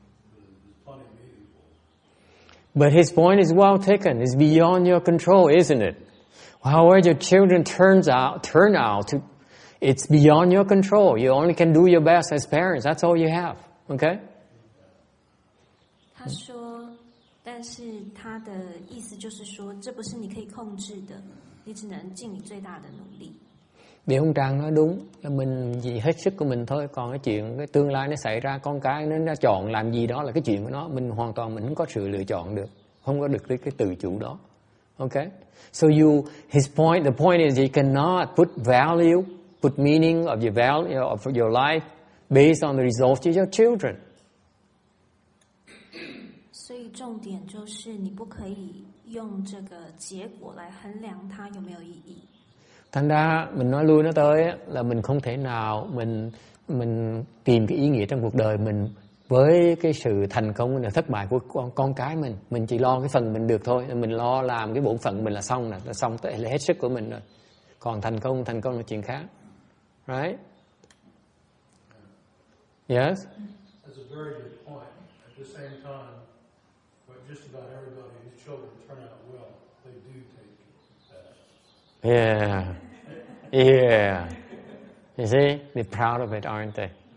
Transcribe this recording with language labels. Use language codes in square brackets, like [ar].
[en] But it's plenty meaningful. But his point is well taken. It's beyond your control, isn't it? However your children turn out to, it's beyond your control. You only can do your best as parents. That's all you have. Okay? [zh] 他说，但是他的意思就是说，这不是你可以控制的，你只能尽你最大的努力。 [vi] Vì ông Trang nói đúng, mình chỉ hết sức của mình thôi. Còn cái chuyện cái tương lai nó xảy ra, con cái nó chọn làm gì đó là cái chuyện của nó. Mình hoàn toàn mình không có sự lựa chọn được, không có được cái tự chủ đó. [en] Okay? So the point is you cannot put meaning of your life based on the results of your children. [zh] 所以重点就是你不可以用这个结果来衡量它有没有意义。 [vi] Thành ra mình nói lui nói tới là mình không thể nào mình tìm cái ý nghĩa trong cuộc đời mình với cái sự thành công và thất bại của con cái mình chỉ lo cái phần mình được thôi, mình lo làm cái bổn phận mình là xong tới là hết sức của mình rồi, còn thành công là chuyện khác, right? [en] Yes. That's a very good point. At the same time, but just about everybody whose children turn out well, they do take that. Yeah. You see, they're proud of it, aren't they?